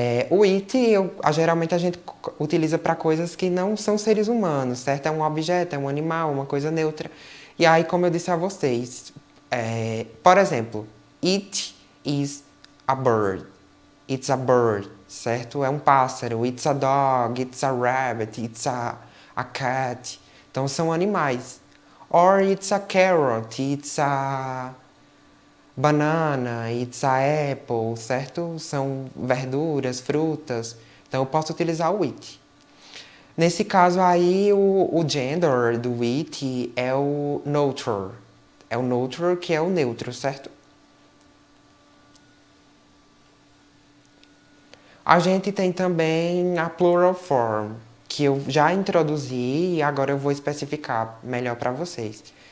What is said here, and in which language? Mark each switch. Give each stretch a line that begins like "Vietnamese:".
Portuguese: O it, geralmente a gente utiliza para coisas que não são seres humanos, certo? É um objeto, é um animal, uma coisa neutra. E aí, como eu disse a vocês, por exemplo,
English: it is a bird. It's a bird,
Portuguese: certo? É um pássaro.
English: It's a dog, it's a rabbit, it's a cat.
Portuguese: Então, são animais.
English: Or it's a carrot, it's a banana, it's a apple,
Portuguese: certo? São verduras, frutas. Então, eu posso utilizar o it. Nesse caso aí, o gender do it é o neutral. É o neutral, que é o neutro, certo? A gente tem também a plural form, que eu já introduzi e agora eu vou especificar melhor para vocês.